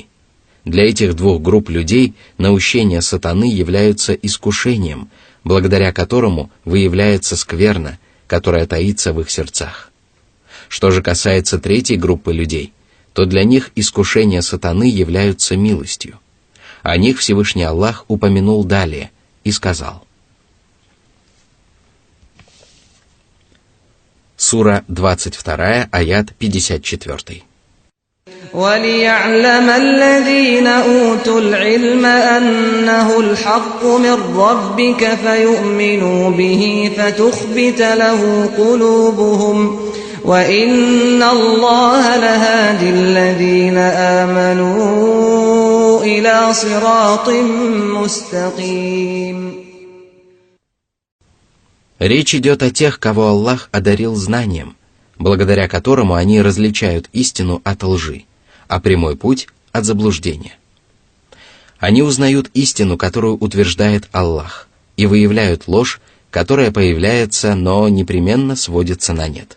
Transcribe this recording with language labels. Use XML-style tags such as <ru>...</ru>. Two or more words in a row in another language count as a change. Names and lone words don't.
<ru>Для этих двух групп людей наущения сатаны являются искушением, благодаря которому выявляется скверна, которая таится в их сердцах. Что же касается третьей группы людей, то для них искушения сатаны являются милостью. О них Всевышний Аллах упомянул далее и сказал. Сура 22, аят 54.</ru> <ar>وَلِيَعْلَمَ الَّذِينَ أُوتُوا الْعِلْمَ أَنَّهُ الْحَقُّ مِنْ رَبِّكَ فَيُؤْمِنُوا بِهِ فَتُخْبِتَ لَهُ قُلُوبُهُمْ وَإِنَّ اللَّهَ لَهَادِي الَّذِينَ آمَنُوا إِلَى صِرَاطٍ مُسْتَقِيمٍ.</ar> <ru>Речь идет о тех, кого Аллах одарил знанием, благодаря которому они различают истину от лжи, а прямой путь от заблуждения. Они узнают истину, которую утверждает Аллах, и выявляют ложь, которая появляется, но непременно сводится на нет.</ru>